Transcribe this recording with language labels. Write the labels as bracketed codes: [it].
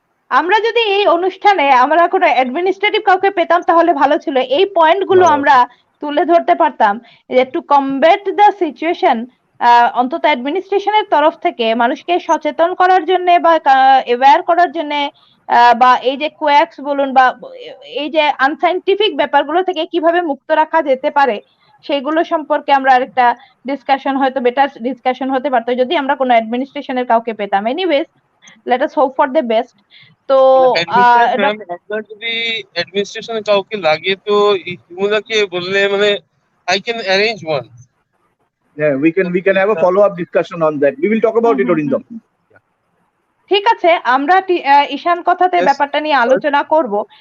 [bn] আমরা যদি এই অনুষ্ঠানে আমরা কোনো অ্যাডমিনিস্ট্রেটিভ কাউকে পেতাম তাহলে ভালো ছিল, এই পয়েন্ট গুলো আমরা তুলে ধরতে পারতাম যে [en] to combat the situation, [bn] অন্তত অ্যাডমিনিস্ট্রেশনের তরফ থেকে মানুষকে সচেতন করার জন্য বা অ্যাওয়্যার করার জন্য, বা এই যে কোয়াক্স বলুন বা এই যে আনসাইন্টিফিক ব্যাপারগুলো থেকে কিভাবে মুক্ত রাখা যেতে পারে সেগুলো সম্পর্কে আমরা আরেকটা ডিসকাশন, হয়তো বেটার ডিসকাশন হতে পারতো যদি আমরা কোনো অ্যাডমিনিস্ট্রেশনের কাউকে পেতাম। [en] Anyways, let us hope for the best. তো [bn] আপনার যদি অ্যাডমিনিস্ট্রেশনে কাউকে লাগে তো ইমুলাকে বললে মানে [en] I can arrange one. Yeah, we can have a follow-up discussion on that. We will talk about it, Arindam. [bn] ঠিক আছে, আমরা ঈশান কথাতে ব্যাপারটা নিয়ে আলোচনা করব।